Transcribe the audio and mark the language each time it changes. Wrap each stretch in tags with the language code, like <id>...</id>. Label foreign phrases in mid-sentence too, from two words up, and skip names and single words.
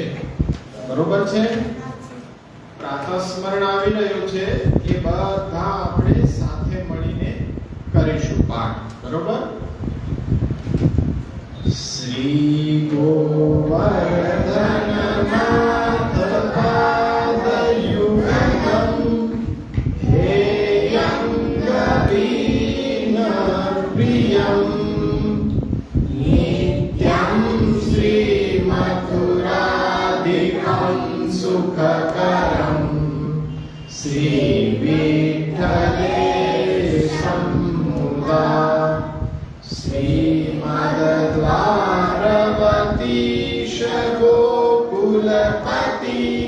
<gu>બરોબર છે? પ્રાતઃ સ્મરણ આવી રહ્યું છે. એ બધા આપણે સાથે મળીને કરીશું પાઠ. બરોબર?</gu> <sa>શ્રી ગોવર્ધનનાથ પાદયુગમ हेयं गवीनप्रियं नित्यं श्रीमथुराधिकं सुखकरं श्रीविठ्ठलेशं मुदा श्रीमद्वारवतीश गोकुलपति</sa>